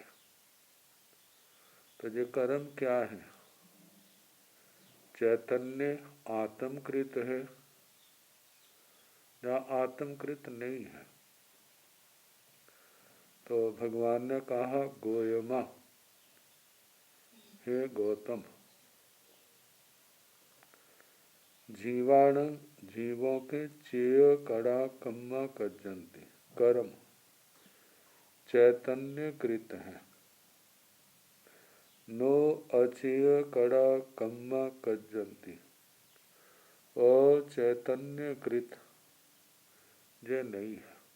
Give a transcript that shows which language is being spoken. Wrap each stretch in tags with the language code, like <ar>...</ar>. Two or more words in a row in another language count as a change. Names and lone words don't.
<hi>तो ये कर्म क्या है? चैतन्य आत्मकृत है, या आत्मकृत नहीं है। तो भगवान ने कहा गोयमा, हे गौतम, जीवाणु जीवों के</hi> <pra>चेय कड़ा कम्मा कज्जन्ति</pra> <hi>कर्म चैतन्यकृत है,</hi> <pra>नो अचेय कड़ा कम्मा कज्जन्ति</pra> <hi>अचैतन्यकृत जे नहीं है।</hi>